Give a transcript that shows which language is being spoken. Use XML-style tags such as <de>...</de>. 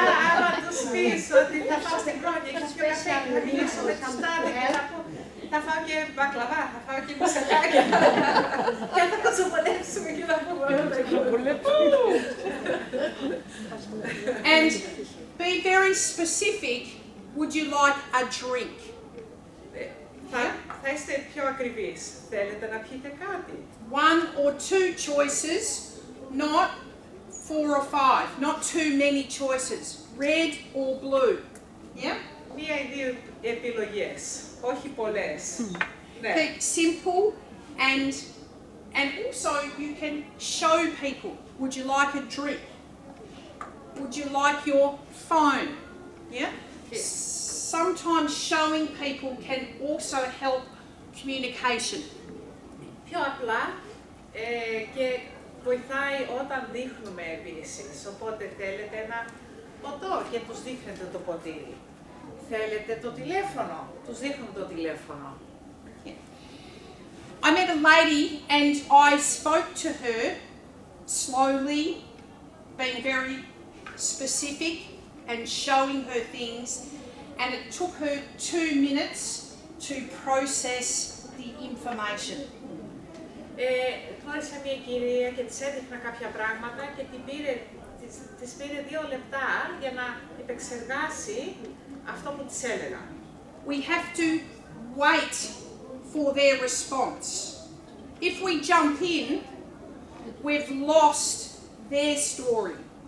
<el>Άρα τους πεις ότι θα πάω στην Πρόνια και θα πιω καφέ και θα μιλήσω με τα στάδια και θα πω θα φάω και μπακλαβά, θα φάω και μουσακάκια και θα κοτσοπολέψουμε και θα πούμε</el> <en>And be very specific, would you like a drink?</en> <el>Θα είστε πιο ακριβείς. Θέλετε να πιείτε κάτι.</el> <en>One or two choices not 4 or 5, not too many choices, red or blue. Yeah?</en> <el>Μία ή δύο επιλογές, όχι πολλές. Ναι.</el> <en>Keep simple and also you can show people, would you like a drink? Would you like your phone? Yeah? Yes. Sometimes showing people can also help communication.</en> <el>Πιο απλά και βοηθάει όταν δείχνουμε επίσης. Οπότε θέλετε ένα ποτό και τους δείχνετε το ποτήρι. Θέλετε το τηλέφωνο, τους δείχνουμε το τηλέφωνο.</el> <en>I met a lady and I spoke to her slowly, being very specific and showing her things, and it took her 2 minutes to process the information.</en> <el>Γνώρισα μια κυρία και της έδειχνα κάποια πράγματα και της πήρε 2 λεπτά για να επεξεργάσει αυτό που της έλεγα.</el> <en>We have to wait for their response. If we jump in, we've lost their story.</en>